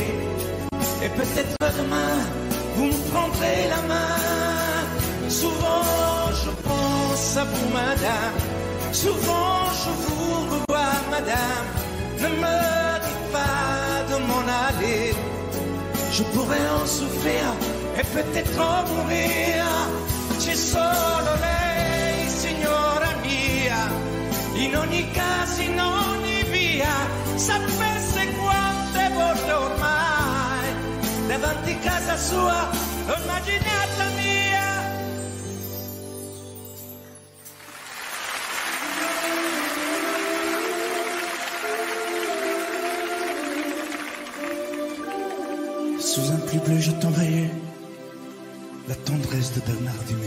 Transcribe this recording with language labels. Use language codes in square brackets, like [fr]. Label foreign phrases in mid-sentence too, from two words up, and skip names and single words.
[fr] Et peut-être demain, vous me prendrez la main. Souvent je pense à vous, madame. Souvent je vous revois, madame. Ne me dites pas de m'en aller. Je pourrais en souffrir e peut-être en mourir. [it] C'è solo lei, signora mia. In ogni caso, in ogni via. Sapesse quante volte ormai davanti a casa sua ho immaginato mia. [fr] Sous un pli bleu, je t'envoyais la tendresse de Bernard Dumay.